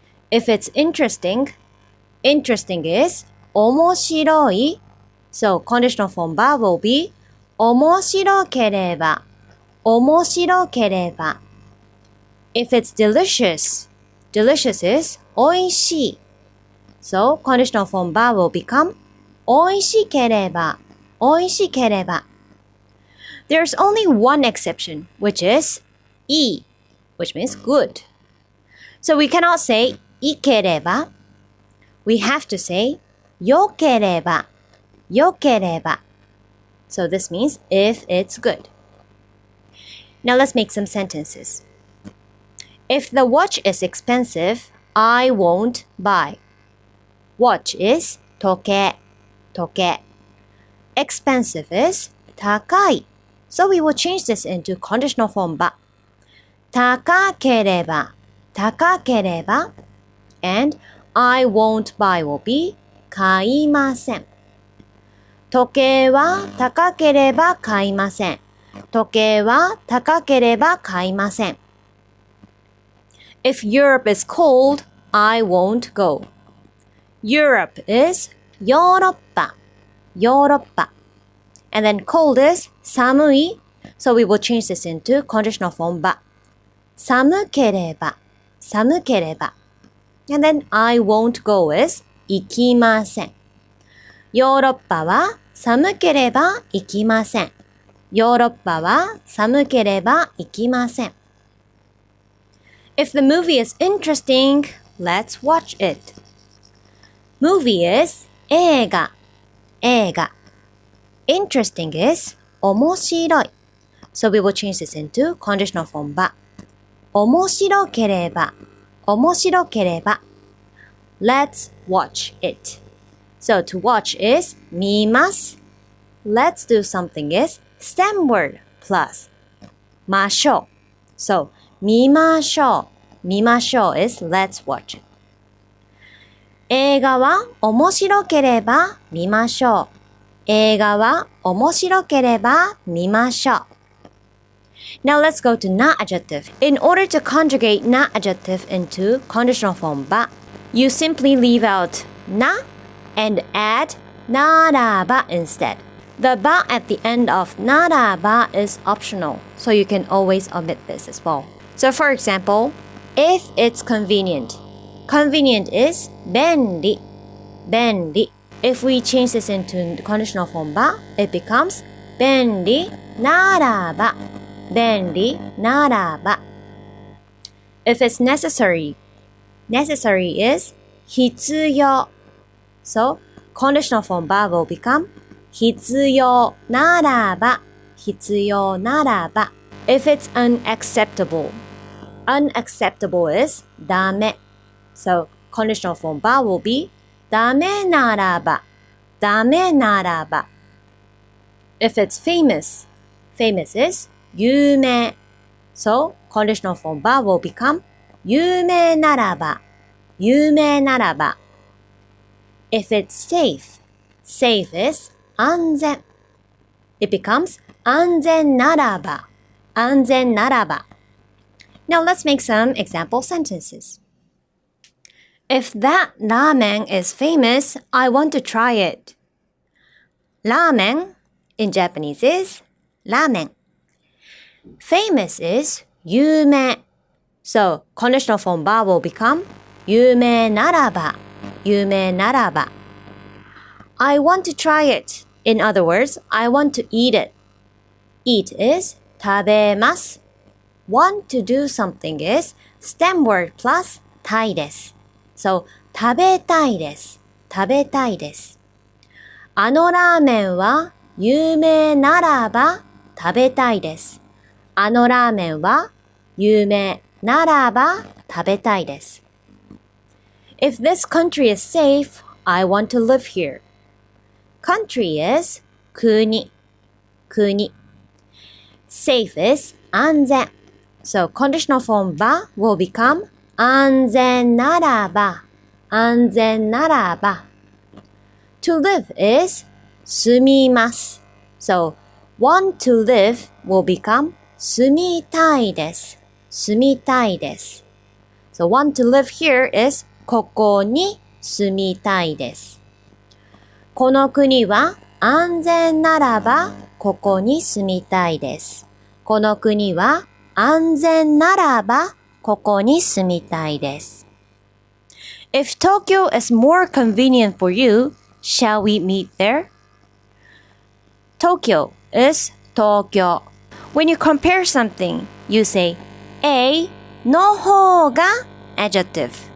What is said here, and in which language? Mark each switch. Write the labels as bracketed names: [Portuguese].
[English] If it's interesting, interesting is 面白い. So conditional form ば will be 面白ければ, omoshirokereba. If it's delicious, delicious is おいしい. So conditional form ば will become おいしければ, おいしければ. There's only one exception, which is いい, which means good. So we cannot say いければ. We have to say よければ, よければ. So this means if it's good. Now let's make some sentences. If the watch is expensive, I won't buy. Watch is 時計, 時計. Expensive is 高い. So we will change this into conditional form ば. [Japanese] 高ければ, 高ければ. [English] And I won't buy will be 買いません. [Japanese] 時計は高ければ買いません.時計は高ければ買いません. [English] If Europe is cold, I won't go. Europe is ヨーロッパ, ヨーロッパ. And then cold is 寒い. So we will change this into conditional form ば. [Japanese] 寒ければ, 寒ければ. [English] And then I won't go is 行きません. [Japanese] ヨーロッパは寒ければ行きません. ヨーロッパは寒ければ行きません. [English] If the movie is interesting, let's watch it. Movie is 映画, 映画. Interesting is 面白い. So we will change this into conditional form ば. [Japanese] 面白ければ, 面白ければ. [English] Let's watch it. So to watch is 見ます. Let's do something is stem word plus ましょう. So 見ましょう. 見ましょう is let's watch it. [Japanese] 映画は面白ければ見ましょう. 映画は面白ければ見ましょう. [English] Now let's go to な adjective. In order to conjugate な adjective into conditional form ば, you simply leave out な and add ならば instead. The ば at the end of ならば is optional, so you can always omit this as well. So for example, if it's convenient. Convenient is 便利, 便利. If we change this into conditional form ば, it becomes 便利ならば, 便利ならば. If it's necessary, necessary is 必要. So conditional form ば will become 必要ならば, 必要ならば. If it's unacceptable, unacceptable is ダメ. So conditional form ば will be ダメならば, ダメならば. If it's famous, famous is 有名. So conditional form ば will become 有名ならば, 有名ならば. If it's safe, safe is [Japanese] 安全。 It becomes 安全ならば。安全ならば。 [English] Now let's make some example sentences. If that ramen is famous, I want to try it. Ramen in Japanese is ラーメン。 Famous is 有名。 So, conditional form ば will become 有名ならば。有名ならば。I want to try it. In other words, I want to eat it. Eat is 食べます。 Want to do something is stem word plus たいです。 [Japanese] So, 食べたいです。食べたいです。あのラーメンは有名ならば食べたいです。あのラーメンは有名ならば食べたいです。 [English] If this country is safe, I want to live here. Country is 国。国。 Safe is 安全。 So conditional form ば will become 安全ならば。 [Japanese] 安全ならば。 [English] To live is 住みます。 So want to live will become 住みたいです。 [Japanese] 住みたいです。 [English] So want to live here is [Japanese] ここに住みたいです。この国は安全ならばここに住みたいです。この国は安全ならばここに住みたいです。 [English] If Tokyo is more convenient for you, shall we meet there? Tokyo is 東京。When you compare something, you say [Japanese] A の方が [English] adjective.